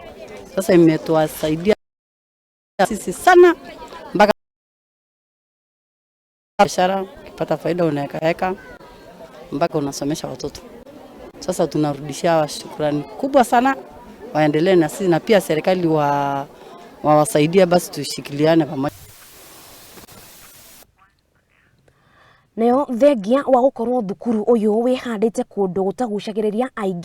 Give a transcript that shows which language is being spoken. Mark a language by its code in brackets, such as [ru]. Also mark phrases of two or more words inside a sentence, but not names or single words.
[sw] Sasa imetuwasaidia sisi sana, mpaka biashara ukipata faida unaweka mpaka unasomesha watoto. Sasa tunarudishia shukrani kubwa sana, waendelee na sisi, na pia serikali wawasaidia, basi tushikiliane pamoja. [ki] Neo thengia wa gukorwo thukuru uyu wihandite kundu gutagucagiriria aingi